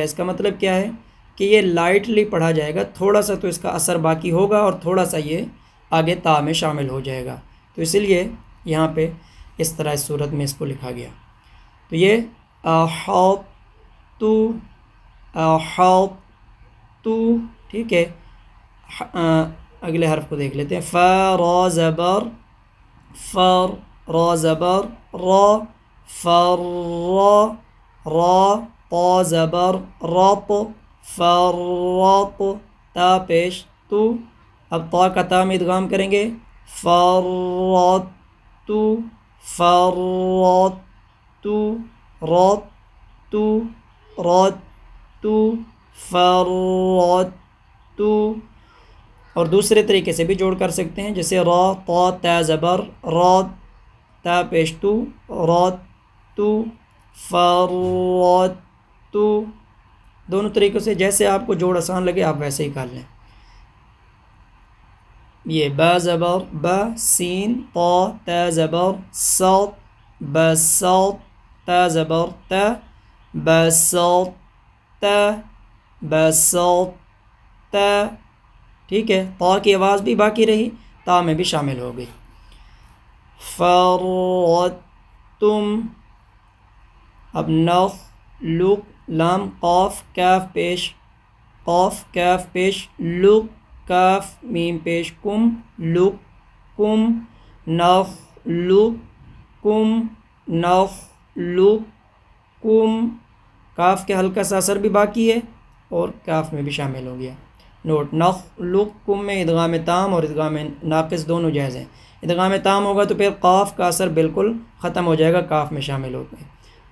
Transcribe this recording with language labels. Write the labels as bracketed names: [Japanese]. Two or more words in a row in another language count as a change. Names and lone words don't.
[Urdu] اس کا مطلب کیا ہے کہ یہ لائٹلی پڑھا جائے گا، تھوڑا سا تو اس کا اثر باقی ہوگا اور تھوڑا سا یہ آگے تا میں شامل ہو جائے گا، تو اسی لیے یہاں پہ اس طرح اس صورت میں اس کو لکھا گیا. تو یہ احط تو، احط تو، ٹھیک ہے. اگلے حرف کو دیکھ لیتے ہیں. فا را زبر فر، را زبر را، فر را، را طا زبر رط، فرط تا پیش تو. اب طا کا تا میں ادغام کریں گے، فرط تو، فرط تو، رط تو، رط تو، فرط تو. اور دوسرے طریقے سے بھی جوڑ کر سکتے ہیں، جیسے را طا تا زبر رات، تا پیش تو، رات تو، فرات تو. دونوں طریقوں سے جیسے آپ کو جوڑ آسان لگے آپ ویسے ہی کر لیں. یہ با زبر با، سین طا تا زبر صاد، بساط تا زبر تا، بساط تا، بساط تا، ٹھیک ہے. طا کی آواز بھی باقی رہی، تا میں بھی شامل ہو گئی. فرتم، اب نخ لق لام قاف کاف پیش، قاف کاف پیش لق، کاف میم پیش کم، لق کم، نخ لق کم، نخ لق کم. کاف کے ہلکا سا اثر بھی باقی ہے اور کاف میں بھی شامل ہو گیا. نوٹ، نخلقکم میں ادغام تام اور ادغام ناقص دونوں جائز ہیں. ادغام تام ہوگا تو پھر قاف کا اثر بالکل ختم ہو جائے گا، کاف میں شامل ہو گئے.